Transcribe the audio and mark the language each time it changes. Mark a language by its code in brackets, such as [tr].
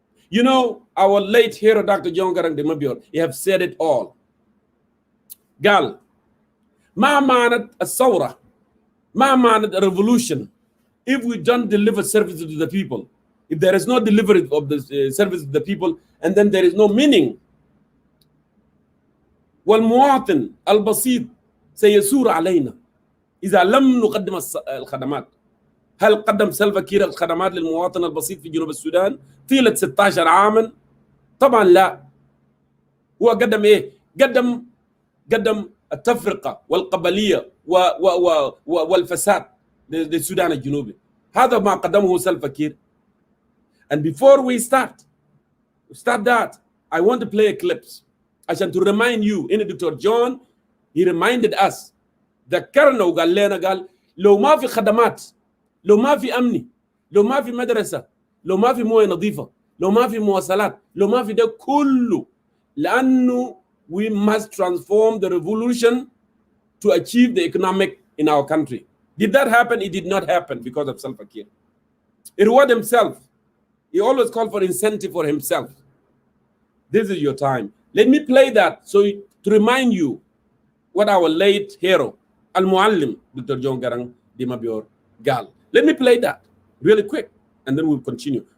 [en] You know, our late hero, Dr. John Garang de Mabior, he have said it all. Gal, [ar] ma manat a saura, [en] ma manat a revolution, if we don't deliver services to the people, if there is no delivery of the service to the people, and then there is no meaning. [ar] والمواطن البسيط سيسور علينا إذا لم نقدم الخدمات. هل قدم سلفا كير الخدمات للمواطن البسيط في جنوب السودان طيلة 16 عاما؟ طبعا لا. هو قدم ايه؟ قدم التفرقة والقبلية والفساد للسودان الجنوبي. هذا ما قدمه سلفا كير. [en] And before we start that, I want to play a clip [ar] عشان [en] to remind you. [ar] إن Dr. John [en] he reminded us, [ar] ذكرنا وقال لنا قال لو ما في خدمات، لو ما في أمني، لو ما في مدرسة، لو ما في موية نظيفة، لو ما في مواصلات، لو ما في ده كله، لأنه [en] we must transform the revolution to achieve the economic in our country. Did that happen? It did not happen because of Salva Kiir. He rewarded himself. He always called for incentive for himself. This is your time. Let me play that to remind you what our late hero, Al-Muallim, Dr. John Garang de Mabior Gal. Let me play that really quick, and then we'll continue.